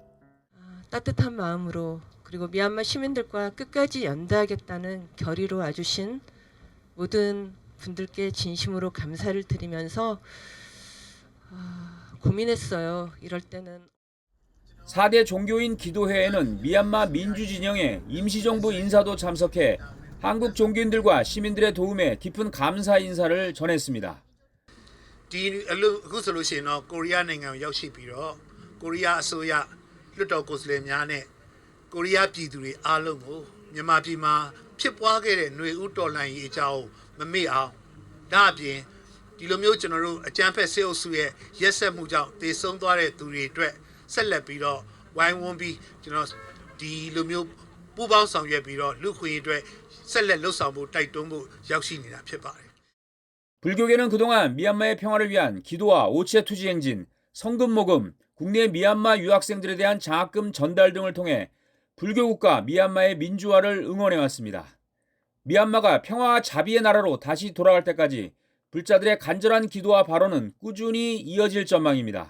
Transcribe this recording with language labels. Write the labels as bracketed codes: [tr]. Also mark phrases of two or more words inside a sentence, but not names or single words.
[ko] 따뜻한 마음으로 그리고 미얀마 시민들과 끝까지 연대하겠다는 결의로 와주신 모든 분들께 진심으로 감사를 드리면서 고민했어요. 이럴 때는 4대 종교인 기도회에는 미얀마 민주진영의 임시정부 인사도 참석해 한국 종교인들과 시민들의 도움에 깊은 감사 인사를 전했습니다. [my] အခုဆိုလို့ရှိရင်တော့ကိုရီးယားနိုင်ငံကိုရောက်ရှိပြီးတော့ကိုရီးယားအစိုးရလွှတ်တော်ကိုယ်စားလှယ်များနဲ့ကိုရီးယားပြည်သူတွေအားလုံးကိုမြန်မာပြည်မှာဖြစ်ပွားခဲ့တဲ့ຫນွေဥတော်လှန်ရေးအကြောင်းမမေ့အောင်ဒါအပြင်ဒီလိုမျိုးကျွန်တော်တို့အကြမ်းဖက်စစ်အုပ်စုရဲ့ရက်စက်မှုကြောင့်တေဆုံးသွားတဲ့သူတွေအတွက်ဆက်လက်ပြီးတော့ဝိုင်းဝန်းပြီးကျွန်တော်ဒီလိုမျိုးပူးပေါင်းဆောင်ရွက်ပြီးတော့လူခွင့်ရေးအတွက်ဆက်လက်လှုပ်ဆောင်ဖို့တိုက်တွန်းဖို့ရောက်ရှိနေတာဖြစ်ပါတယ်. [ko] 불교계는 그동안 미얀마의 평화를 위한 기도와 오체 투지 행진, 성금 모금, 국내 미얀마 유학생들에 대한 장학금 전달 등을 통해 불교국가 미얀마의 민주화를 응원해왔습니다. 미얀마가 평화와 자비의 나라로 다시 돌아갈 때까지 불자들의 간절한 기도와 발언은 꾸준히 이어질 전망입니다.